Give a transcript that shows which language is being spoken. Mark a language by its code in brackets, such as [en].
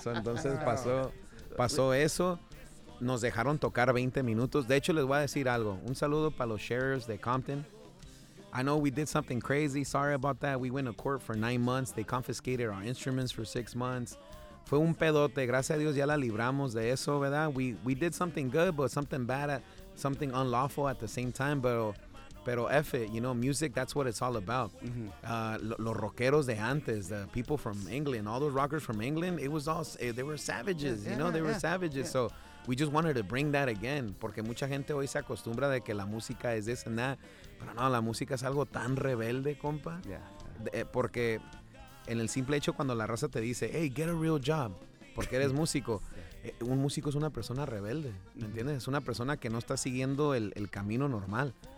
[es] So, entonces pasó eso. Nos dejaron tocar 20 minutos. De hecho, les voy a decir algo. Un saludo para los sheriffs de Compton. [en] I know we did something crazy. Sorry about that. We went to court for 9 months. They confiscated our instruments for 6 months. [es] Fue un pedote. Gracias a Dios ya la libramos de eso, ¿verdad? [en] We did something good, but something bad, something unlawful at the same time. Pero F it, you know, music, that's what it's all about. Mm-hmm. [es] Los rockeros de antes, [en] the people from England, all those rockers from England, they were savages, savages. Yeah. So we just wanted to bring that again. [es] Porque mucha gente hoy se acostumbra de que la música es [en] this and that. [es] Pero no, la música es algo tan rebelde, compa. [en] Yeah. [es] Porque en el simple hecho cuando la raza te dice, [en] hey, get a real job, [es] porque eres músico. Un músico es una persona rebelde, ¿me entiendes? Es una persona que no está siguiendo el camino normal.